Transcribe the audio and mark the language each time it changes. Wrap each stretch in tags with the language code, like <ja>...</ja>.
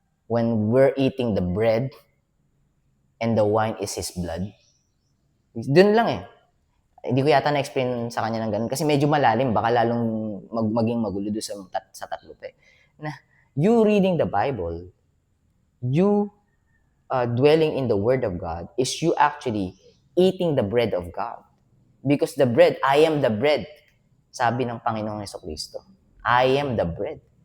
<en>When we're eating the bread and the wine is His blood.</en> <tl>Dun lang Hindi ko yata na-explain sa kanya ng ganun. Kasi medyo malalim, baka lalong maging magulo doon sa tatlo pa Na,</tl> <en>you reading the Bible, you dwelling in the Word of God is you actually eating the bread of God. Because the bread, I am the bread.</en> <tl>Sabi ng Panginoong Jesucristo,</tl> <en>I am the bread.</en>